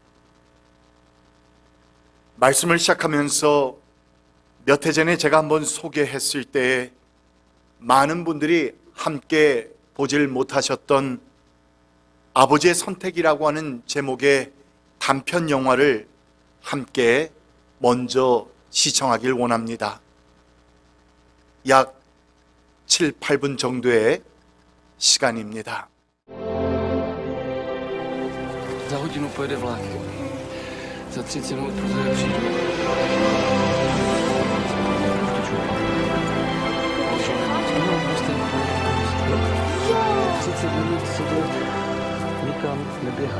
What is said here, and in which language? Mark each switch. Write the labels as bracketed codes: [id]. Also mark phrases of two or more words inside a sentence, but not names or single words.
[ko] 말씀을 시작하면서 몇 해 전에 제가 한번 소개했을 때 많은 분들이 함께 보질 못하셨던 아버지의 선택이라고 하는 제목의 단편 영화를 함께 먼저 시청하길 원합니다. 약 7, 8분 정도의 시간입니다. [cs] Za hodinu pojede vlak. Za 30 minut pozdě přijdu. No, prostě 30 minut sedět, nikam neběhat.